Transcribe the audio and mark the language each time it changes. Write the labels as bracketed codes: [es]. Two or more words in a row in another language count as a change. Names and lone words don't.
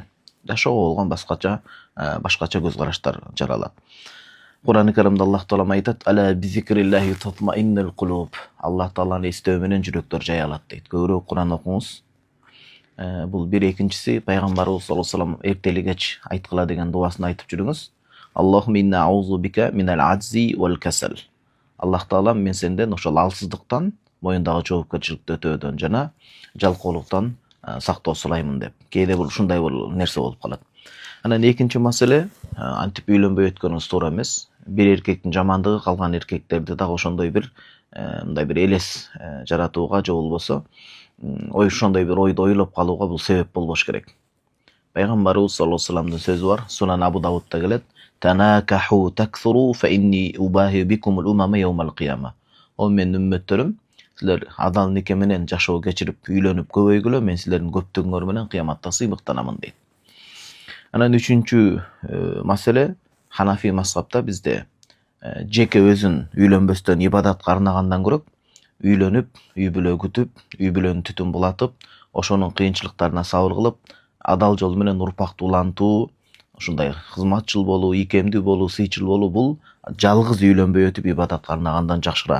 [ky] Жашоого болгон башкача көз караштар жаралат. Куран-ы Каримде Аллах Таала айтат: [ar] "ألا بذكر الله تطمئن القلوب." [ky] Аллах Тааланы эстөө менен жүрөктөр жаялат дейт. Көбүрөөк Куран окуңуз. Бул бир, экинчиси пайгамбарыбыз [ar] صلى الله عليه وسلم [ky] эртели кеч айткыла деген дуасын айтып жүрүңүз. [ar] اللهم إني أعوذ بك من العجز والكسل. [ky] Аллах Таала, мен сенден ошол алсыздыктан, моюндагы жоопкерчиликти өтөөдөн жана жалкоолуктан сактоо сураймын деп. Кээде бул ушундай бул нерсе болуп калат. Анан экинчи маселе, антип үйлөнбөй өткөнүңүз туура эмес. Бир эркектин жамандыгы калган эркектерди дагы ошондой бир мындай бир элес жаратууга же болбосо ошондой бир ойду ойлоп калууга бул себеп болбош керек. Пайгамбарыбыз [ar] صلى الله عليه وسلم [ky] сөзү бар, Сунан Абу Давудта келет: [ar] "تناكحوا تكثروا فإني أباهي بكم الأمم يوم القيامة." [ky] О менин үммөттөрүм, силер адал нике менен жашоо кечирип, үйлөнүп көбөйгүлө, мен силердин көптүгүңөр менен кыяматта сыймыктанамын дейт. Анан үчүнчү маселе, Ханафи мазхабта бизде жеке өзүн үйлөнбөстөн ибадатка арнагандан көрөк, үйлөнүп, үй бүлө күтүп, үй бүлөнү түтүн булатып, ошонун кыйынчылыктарына сабыр кылып, адал жол менен урпакты улантуу, ушундай кызматчыл болуу, ийкемдүү болуу, сыйчыл болуу, бул жалгыз үйлөнбөй өтүп ибадатка арнагандан жакшыраак.